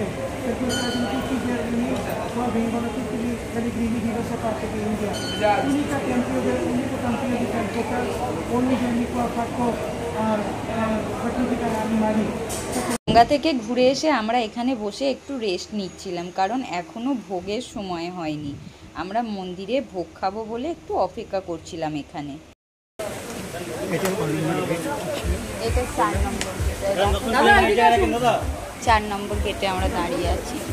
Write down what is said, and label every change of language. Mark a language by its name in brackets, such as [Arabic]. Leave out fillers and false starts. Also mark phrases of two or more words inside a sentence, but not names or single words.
[Italian] per cui sono tutti i giorni qua vengono tutti i pellegrini di questa parte di India. L'unico tempio di Calcutta, ogni giorno qua fatto sacrificare animali. [Bangla] গঙ্গা থেকে ঘুরে এসে আমরা এখানে বসে একটু রেস্ট নিচ্ছিলাম, কারণ এখনো ভোগের সময় হয়নি। আমরা মন্দিরে ভোগ খাবো বলে একটু অপেক্ষা করছিলাম এখানে। এটা 4 নম্বর গেটে, 4 নম্বর গেটে আমরা দাঁড়িয়ে আছি।